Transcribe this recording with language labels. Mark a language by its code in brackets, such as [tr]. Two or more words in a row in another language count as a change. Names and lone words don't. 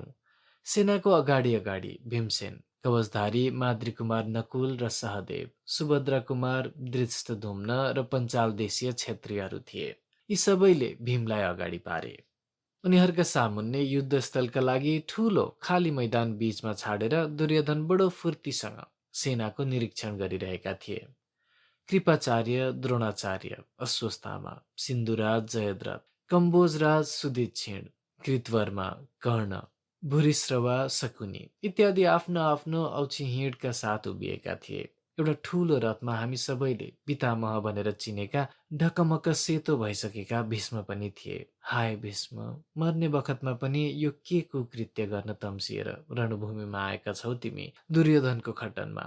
[ne] सेनाको अगाडि अगाडि भीमसेन, कवचधारी माद्रीकुमार नकुल र सहदेव, सुभद्रा कुमार, धृष्टद्युम्न र पञ्चाल देशीय क्षत्रियहरू थिए। यी सबैले भीमलाई अगाडि पारे। उनीहरूका सामुन्ने युद्धस्थलका लागि ठूलो खाली मैदान बीचमा छाडेर दुर्योधन बडो फूर्तिसँग सेनाको निरीक्षण गरिरहेका थिए। कृपाचार्य, द्रोणाचार्य, अश्वत्थामा, सिन्धुराज जयद्रथ, कम्बोजराज सुदक्षिण, कृतवर्मा, कर्ण, भूरिश्रवा, शकुनी इत्यादि आफ्नो आफ्नो औक्षिहिँडका साथ उभिएका थिए। एउटा ठूलो रथमा हामी सबैले पितामह भनेर चिनेका ढकमक सेतो भइसकेका भीष्म पनि थिए। हाय भीष्म, मर्ने बखतमा पनि यो के कुकृत्य गर्न तम्सिएर रणभूमिमा आएका छौ तिमी दुर्योधनको खटनमा।